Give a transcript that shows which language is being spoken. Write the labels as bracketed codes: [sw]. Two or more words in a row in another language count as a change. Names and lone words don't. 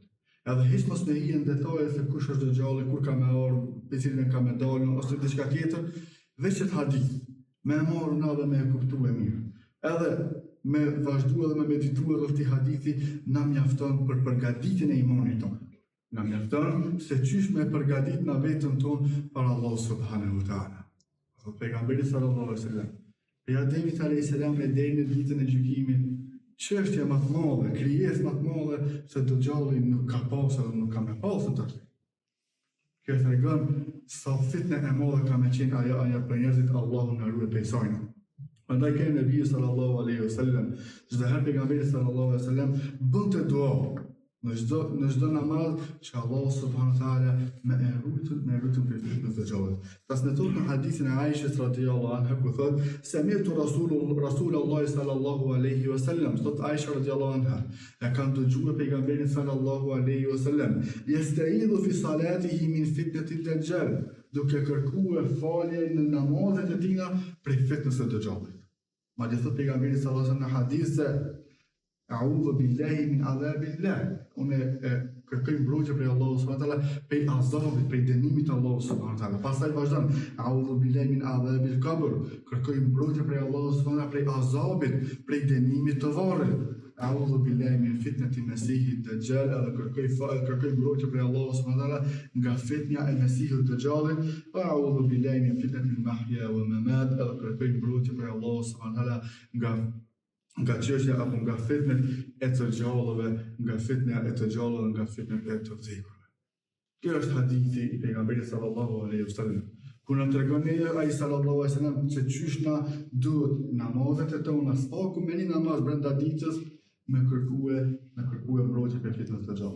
[sq] Edhe hiç mos në hije në detaje se kush është dëgjalli, kur ka me ardhur, me cilin ka me dalë, ose diçka tjetër, veç të hadith, me marrë në dhe me e kuptu e mirë. Edhe me vazhdu edhe me meditu edhe këti hadithi, na mjafton për përgatitjen e imanit tonë. Na mjafton se qysh me përgatit na vetën tonë për Allah [ar] سبحانه وتعالى. Pejgamberi صلى الله عليه وسلم, [sq] prej Ademit [ar] عليه السلام [sq] e deri në ditën e gjykimit, çështja më të madhe, krijesë më të madhe se dëgjalli nuk ka pasur dhe nuk ka me pasur të atë. Kjo tregon sa fitnë e madhe ka me qenë ajo për njerëzit, Allahu na ruaj prej saj. Prandaj ka Nebi [ar] صلى الله عليه وسلم, [sq] çdo herë pejgamberi [ar] صلى الله عليه وسلم [sq] bënte dua në çdo namaz që Allahu [ar] سبحانه وتعالى [sq] me rutën për të dëgjuar. Transmetohet në hadithin e Aishës [ar] رضي الله عنها [sq] ku thot: [ar] "سمعت رسول الله صلى الله عليه وسلم", [sq] thot Aisha [ar] رضي الله عنها, [sq] e kanë dëgjuar pejgamberin [ar] صلى الله عليه وسلم, "يستعيذ في صلاته من فتنة الدجال", [sq] duke kërkuar falje në namazet e tina prej fitnës së dëgjallit. Madje thot pejgamberi [ar] صلى الله عليه وسلم [sq] në hadith se [ar] أعوذ بالله من عذاب الله. [sq] Unë kërkoj mbrojtje prej Allahut [ar] سبحانه وتعالى, [sq] prej azabit, prej dënimit të Allahut [ar] سبحانه وتعالى. [sq] Pastaj vazhdon, [ar] أعوذ بالله من عذاب القبر. [sq] Kërkoj mbrojtje prej Allahut [ar] سبحانه وتعالى, [sq] prej azabit, prej dënimit të varrit. [ar] أعوذ بالله من فتنة المسيح الدجال. [sq] Kërkoj mbrojtje prej Allahut [ar] سبحانه وتعالى [sq] nga fitnja e mesihut dajjalit. [ar] أعوذ بالله من فتنة المحيا والممات. [sq] Kërkoj mbrojtje prej Allahut [ar] سبحانه وتعالى [sq] nga çështja apo nga fitnet e të gjallëve, nga fitnja e të gjallëve, nga fitnet e të vdekurve. Kjo është hadithi i pejgamberit [ar] صلى الله عليه وسلم. [sq] Ku na tregon ai [ar] صلى الله عليه وسلم [sq] se çysh na duhet namazet e tona, spaku me një namaz brenda ditës me kërkuar mbrojtje për fitnën e të gjallëve.